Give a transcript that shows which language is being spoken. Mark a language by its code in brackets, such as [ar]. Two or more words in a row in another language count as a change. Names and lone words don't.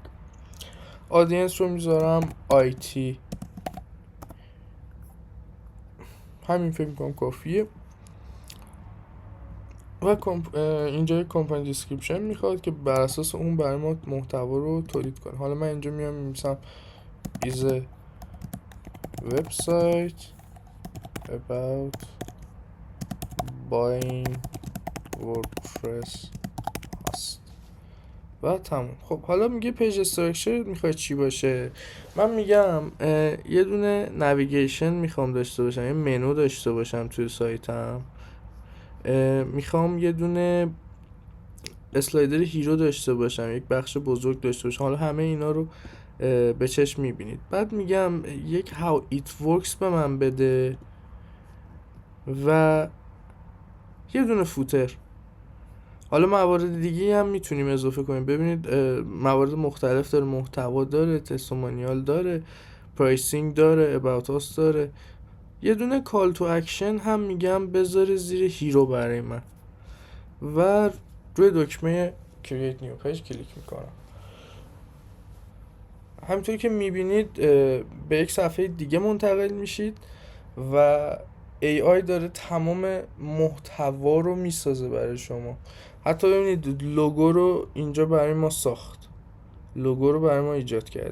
[fa] آدینس رو میذارم آیتی. همین فکر میکنم کافیه. و اینجا یک کمپانی دیسکریپشن میخواد که بر اساس اون برای ما محتوا رو تولید کنه. حالا من اینجا میام می‌نویسم [en] is a website about buying wordpress [fa] هست و تموم. خب حالا میگه [en] page structure [fa] میخواد چی باشه. من میگم یه دونه نویگیشن میخوام داشته باشم، یه منو داشته باشم توی سایتم. میخوام یه دونه [en] slider hero [fa] داشته باشم، یک بخش بزرگ داشته باشم. حالا همه اینا رو به چشم میبینید. بعد میگم یک [en] how it works [fa] به من بده و یه دونه فوتر. حالا موارد دیگه هم میتونیم اضافه کنیم. ببینید موارد مختلف داره، محتوا داره، تستومانیال داره، پرایسینگ داره، [en] about us داره. [fa] یه دونه [en] call to action [fa] هم میگم بذاره زیر هیرو برای من و روی دکمه [en] create new page [fa] کلیک میکنم. همینطور که میبینید به یک صفحه دیگه منتقل میشید و AI داره تمام محتوا رو میسازه برای شما. حتی ببینید لوگو رو اینجا برای ما ساخت، لوگو رو برای ما ایجاد کرد.